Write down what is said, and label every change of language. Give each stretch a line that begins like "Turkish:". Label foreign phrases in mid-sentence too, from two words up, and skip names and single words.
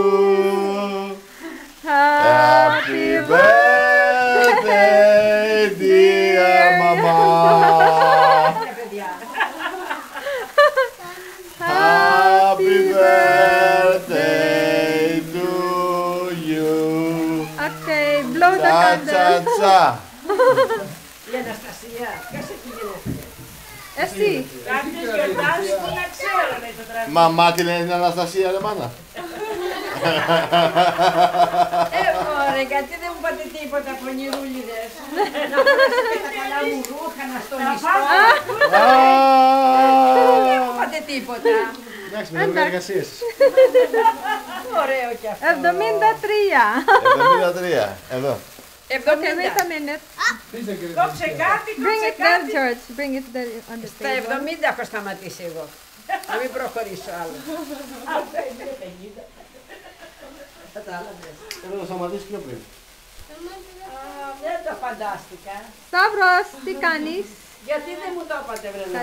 English: Happy birthday, dear mama. Happy birthday to you. Okay, blow the candle. Τσα-τσα-τσα.
Greek: Η Αναστασία, ποιος έχει γενέθλια? Εσύ. Κάποιος γιορτάζει που να ξέρω, λέει το τραγούδι. Μαμά τη λένε την Αναστασία, ρε μάνα. Ωραία, γιατί δεν μου είπατε τίποτα από νηρούλιδες? Να φορέσετε τα καλά μου ρούχα, να στολιστώ. Δεν μου είπατε τίποτα. Εντάξει, με τις εργασίες. Ωραίο κι αυτό. 73. 73, εδώ.
English: Okay, wait a minute.
Greek: Κόψε κάτι,
English: Bring
Greek: κόψε
English: it there,
Greek: κάτι.
English: George. Bring it there on the
Greek: Στα
English: table.
Greek: 70 έχω σταματήσει εγώ. Να μην προχωρήσω άλλο. Κατάλαβες. Θέλω να σταματήσει πιο πριν. Δεν το φαντάστηκα. Stavros, τι κάνεις? Γιατί δεν μου το είπατε, βρε να.